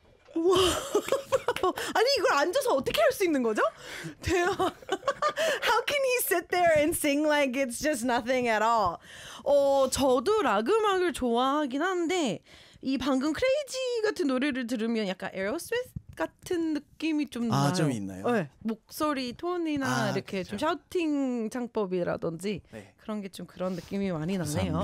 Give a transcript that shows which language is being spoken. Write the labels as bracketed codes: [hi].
[ko] 아니 이걸 앉아서 어떻게 할 수 있는 거죠? 대박. [en] How can he sit there and sing like it's just nothing at all? [ko] 저도 락 음악을 좋아하긴 한데 이 방금 크레이지 같은 노래를 들으면 약간 에어스미스 같은 느낌이 좀 아, 나요. 좀 있나요? 네. 목소리 톤이나 아, 이렇게 그쵸. 좀 샤우팅 창법이라든지 네. 그런 게 좀 그런 느낌이 많이 나네요.